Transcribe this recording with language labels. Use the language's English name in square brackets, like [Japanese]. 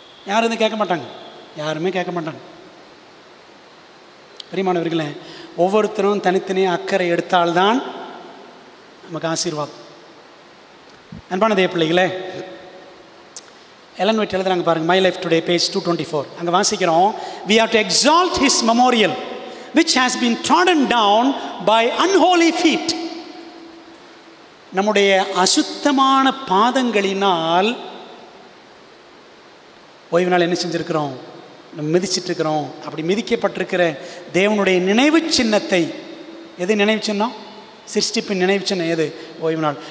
[Tamil] யாரும் வந்து கேட்க மாட்டாங்க, யாருமே கேட்க மாட்டாங்க. பிரியமானவர்களே, ஒவ்வொருத்தரும் தனித்தனியாக அக்கறை எடுத்தால்தான் நமக்கு ஆசீர்வாதம். அன்பான தேவ பிள்ளைகளே, எலன் ஒயிட் எழுதுறாங்க பாருங்க, மை லைஃப் டுடே பேஜ் 224. அங்கே வாசிக்கிறோம், [English] we have to exalt his memorial which has been trodden down by unholy feet. [Tamil] நம்முடைய அசுத்தமான பாதங்களினால் ஓய்வு நாள் என்ன செஞ்சுருக்கிறோம்? நம்ம மிதிச்சிட்ருக்கிறோம். அப்படி மிதிக்கப்பட்டிருக்கிற தேவனுடைய நினைவு சின்னத்தை, எது நினைவு சின்னம்? சிருஷ்டிப்பின் நினைவு சின்னம் எது? ஓய்வு நாள்.